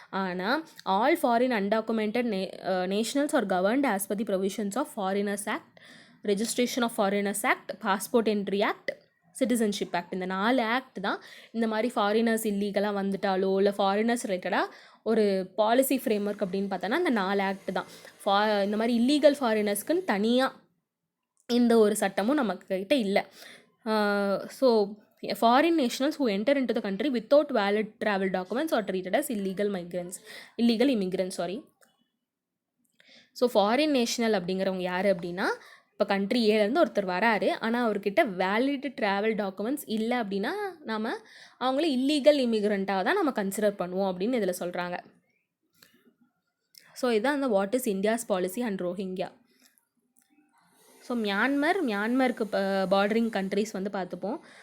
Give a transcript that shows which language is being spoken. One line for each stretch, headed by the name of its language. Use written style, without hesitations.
English: ஆனால் all foreign undocumented nationals are governed as per the provisions of foreigners act, registration of foreigners act, passport entry act, citizenship act.
Tamil: இந்த 4 act தான் இந்த மாதிரி foreigners இல்லீகலாக வந்துட்டாலோ இல்லை foreigners ரிலேட்டடாக ஒரு பாலிசி ஃப்ரேம்ஒர்க் அப்படின்னு பார்த்தோன்னா இந்த 4 ஆக்ட் தான். இந்த மாதிரி இல்லீகல் ஃபாரினர்ஸ்க்குன்னு தனியாக இந்த ஒரு சட்டமும் நம்மக்கிட்ட இல்லை.
English: So foreign nationals who enter into the country without valid travel documents are treated as illegal immigrants.
Tamil: So foreign national அப்படிங்கிறவங்க யார் அப்படின்னா இப்போ கண்ட்ரி ஏலேருந்து ஒருத்தர் வராரு, ஆனால் அவர்கிட்ட வேலிட் ட்ராவல் டாக்குமெண்ட்ஸ் இல்லை அப்படின்னா நாம் அவங்கள இல்லீகல் இமிக்ரெண்ட்டாக தான் நம்ம கன்சிடர் பண்ணுவோம் அப்படின்னு இதில் சொல்கிறாங்க. ஸோ இதுதான் அந்த
English: what is India's policy
Tamil: and Rohingya. So மியான்மருக்கு bordering countries வந்து பார்த்துப்போம்.